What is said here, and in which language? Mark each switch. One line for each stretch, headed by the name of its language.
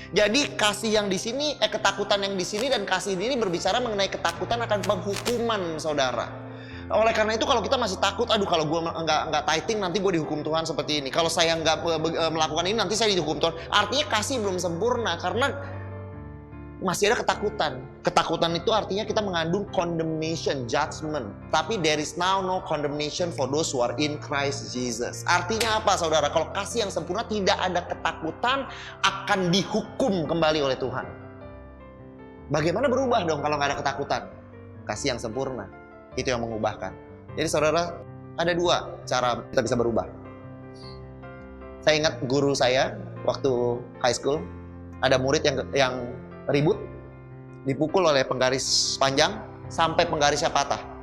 Indonesian: Jadi kasih yang di sini, ketakutan yang di sini dan kasih ini berbicara mengenai ketakutan akan penghukuman, saudara. Oleh karena itu kalau kita masih takut, aduh kalau gue nggak tithing nanti gue dihukum Tuhan seperti ini. Kalau saya nggak melakukan ini nanti saya dihukum Tuhan. Artinya kasih belum sempurna karena masih ada ketakutan. Ketakutan itu artinya kita mengandung condemnation, judgment. Tapi
English: there is now no condemnation for those who are in Christ Jesus.
Indonesian: Artinya apa saudara? Kalau kasih yang sempurna tidak ada ketakutan akan dihukum kembali oleh Tuhan. Bagaimana berubah dong kalau nggak ada ketakutan? Kasih yang sempurna. Itu yang mengubahkan. Jadi saudara, ada dua cara kita bisa berubah. Saya ingat guru saya waktu high school, ada murid yang ribut, dipukul oleh penggaris panjang sampai penggarisnya patah.